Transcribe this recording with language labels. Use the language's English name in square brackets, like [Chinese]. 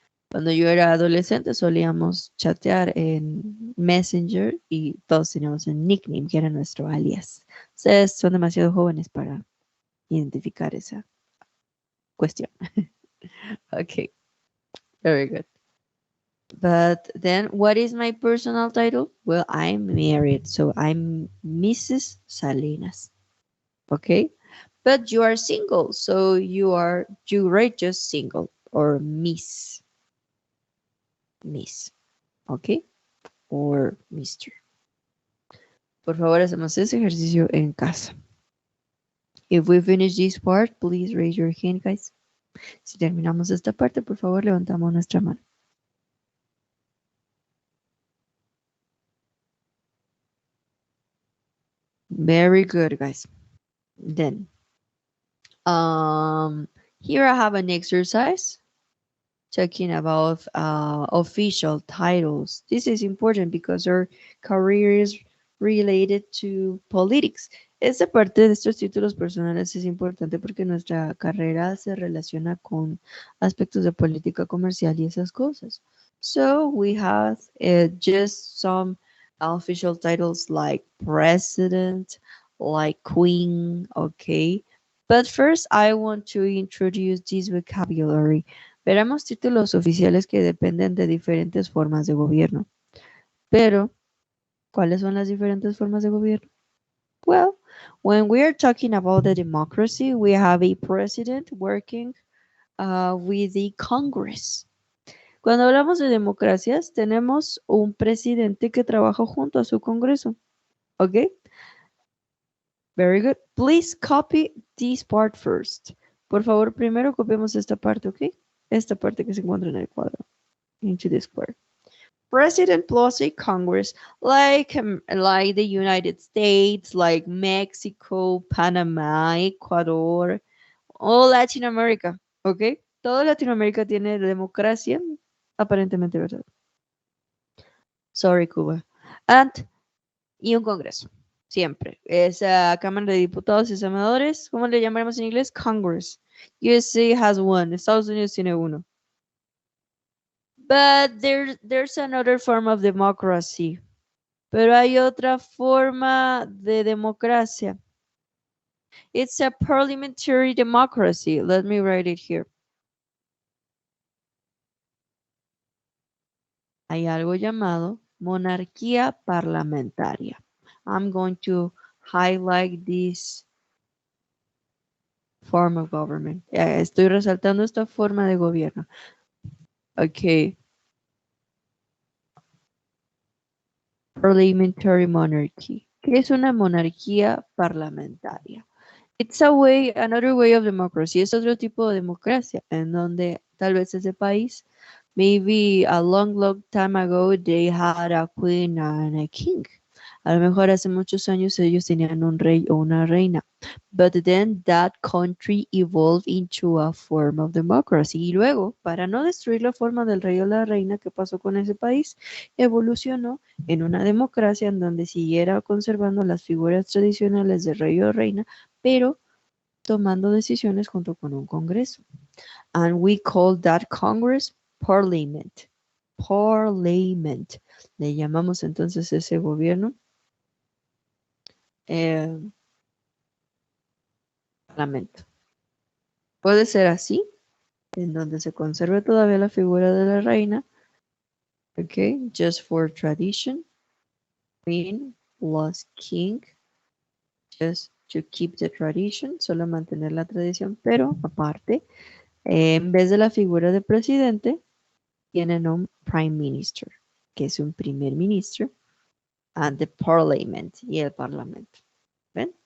[Spanish] Cuando yo era adolescente solíamos chatear en Messenger y todos teníamos un nickname que era nuestro alias. Ustedes son demasiado jóvenes para identificar esa cuestión. [English] Okay, very good. But then, what is my personal title? Well, I'm married, so I'm Mrs. Salinas. Okay, but you are single, so you write just single or Miss, okay, or Mister. [Spanish] Por favor, hacemos ese ejercicio en casa. [English] If we finish this part, please raise your hand, guys. [Spanish] Si terminamos esta parte, por favor, levantamos nuestra mano. [English] Very good, guys. Then, here I have an exercise talking about official titles. This is important because our career is related to politics. [Spanish] Esta parte de estos títulos personales es importante porque nuestra carrera se relaciona con aspectos de política comercial y esas cosas. [English] So we have just some official titles like president, like queen, okay? But first I want to introduce this vocabulary. [Spanish] Veremos títulos oficiales que dependen de diferentes formas de gobierno. Pero, ¿cuáles son las diferentes formas de gobierno? [English] Well, when we are talking about the democracy, we have a president working with the Congress. [Spanish] Cuando hablamos de democracias, tenemos un presidente que trabaja junto a su Congreso. [English] ¿Ok? Very good. Please copy this part first. [Spanish] Por favor, primero copiemos esta parte, ¿ok? Esta parte que se encuentra en el cuadro. [English] Into the square. President plus a Congress, like the United States, like Mexico, Panama, Ecuador, all Latin America, ¿ok? [Spanish] Todo Latinoamérica tiene democracia, aparentemente, ¿verdad? [English] Sorry, Cuba. [Spanish] Y un Congreso, siempre. Esa Cámara de Diputados y Senadores, ¿cómo le llamaremos en inglés? [English] Congress. USA has one, [Spanish] Estados Unidos tiene uno. [English] But there's another form of democracy. [Spanish] Pero hay otra forma de democracia. [English] It's a parliamentary democracy. Let me write it here. [Spanish] Hay algo llamado monarquía parlamentaria. [English] I'm going to highlight this form of government. [Spanish] Estoy resaltando esta forma de gobierno. Okay. [English] Parliamentary monarchy. [Spanish] ¿Qué es una monarquía parlamentaria? [English] It's a way, another way of democracy. [Spanish] Es otro tipo de democracia en donde tal vez ese país, [English] maybe a long, long time ago, they had a queen and a king. [Spanish] A lo mejor hace muchos años ellos tenían un rey o una reina. [English] But then that country evolved into a form of democracy. [Spanish] Y luego, para no destruir la forma del rey o la reina, ¿qué pasó con ese país? Evolucionó en una democracia en donde siguiera conservando las figuras tradicionales de rey o reina, pero tomando decisiones junto con un congreso. [English] And we call that Congress Parliament. Parliament. [Spanish] Le llamamos entonces ese gobierno eh, Parlamento. Puede ser así, en donde se conserve todavía la figura de la reina, ok, [English] just for tradition, queen plus king, just to keep the tradition, [Spanish] solo mantener la tradición, pero aparte, en vez de la figura de presidente, tienen un prime minister, que es un primer ministro, [English] and the parliament, [Spanish] y el parlamento. ¿Ven?